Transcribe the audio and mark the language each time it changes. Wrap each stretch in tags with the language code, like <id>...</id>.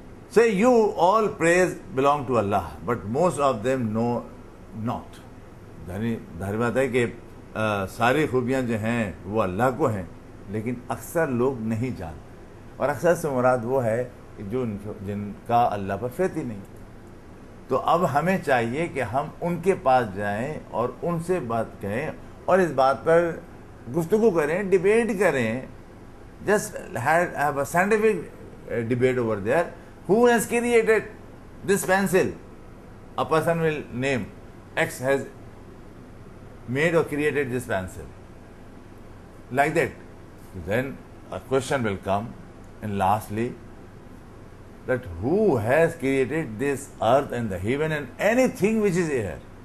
<en>Say you all praise belong to Allah, but most of them know not.</en> <ur>ظاہر بات ہے کہ ساری خوبیاں جو ہیں وہ اللہ کو ہیں, لیکن اکثر لوگ نہیں جانتے. اور اکثر سے مراد وہ ہے جو جن کا اللہ پر فیض ہی نہیں. تو اب ہمیں چاہیے کہ ہم ان کے پاس جائیں اور ان سے بات کہیں اور اس بات پر گفتگو کریں, ڈیبیٹ کریں.</ur> <en>Just have a scientific debate over there. Who has created this pencil? A person will name X has made or created this pencil, like that. Then a question will come, and lastly that who has created this earth and the heaven and anything which is here?</en>